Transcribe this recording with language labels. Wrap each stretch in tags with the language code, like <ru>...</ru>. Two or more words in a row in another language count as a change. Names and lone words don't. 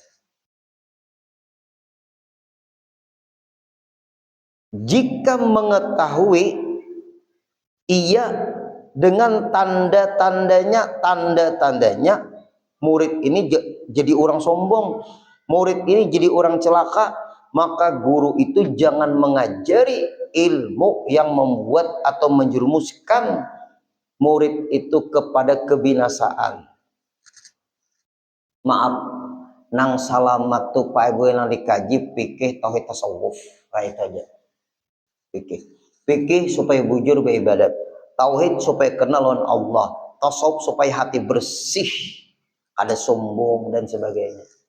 <id>Jika mengetahui ia dengan tanda-tandanya murid ini jadi orang sombong, murid ini jadi orang celaka, maka guru itu jangan mengajari ilmu yang membuat atau menjerumuskan murid itu kepada kebinasaan.</id> <bjn>Maaf, nang salamat tuh Pak Ibu yang dikaji fikih tauhid tasawuf, kayak aja.</bjn> <id>Fikih supaya bujur beribadat, tauhid supaya kenal dengan Allah, tasawuf supaya hati bersih, ada sombong dan sebagainya.</id>